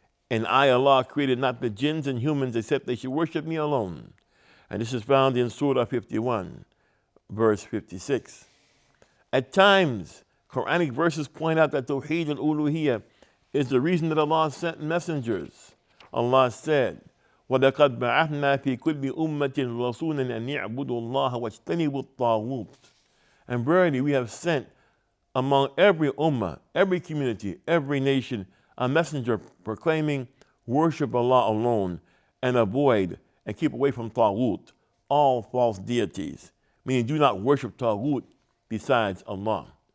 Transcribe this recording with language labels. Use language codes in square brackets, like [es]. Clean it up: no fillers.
[en] And I, Allah, created not the jinns and humans except they should worship me alone. And this is found in Surah 51, verse 56. At times, Quranic verses point out that Tawheed al-Uluhiyyah is the reason that Allah sent messengers. Allah said, [ar] وَلَقَدْ بَعَثْنَا فِي كُلِّ أُمَّةٍ رَسُولًا أَنْ يَعْبُدُوا اللَّهَ وَاجْتَنِبُوا الطَّاغُوتَ. [en] And verily we have sent among every ummah, every community, every nation, a messenger proclaiming, worship Allah alone and avoid and keep away from Taghut, all false deities, meaning do not worship Taghut besides Allah.